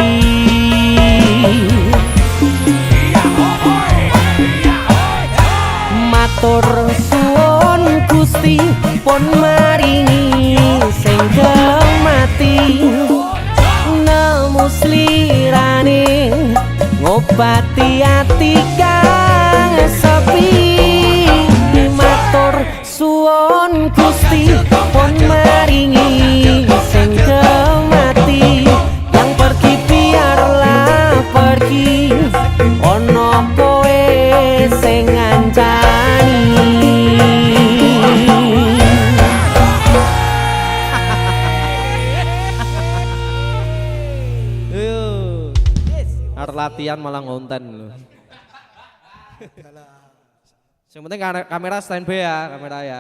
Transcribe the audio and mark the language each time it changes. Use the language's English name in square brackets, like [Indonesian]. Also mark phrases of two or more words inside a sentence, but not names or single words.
[Javanese] Matur suwun Gusti pun maringi sing kemati, nemu slirane ngobati ati kang sepi. Matur suwun suwun Gusti pun maringi sing kemati, [Indonesian] yang pergi biarlah pergi, [Javanese] ono kowe sing ngancani. Harus latihan malah ngonten loh. [Indonesian] Yang penting kamera standby ya, kamera ya.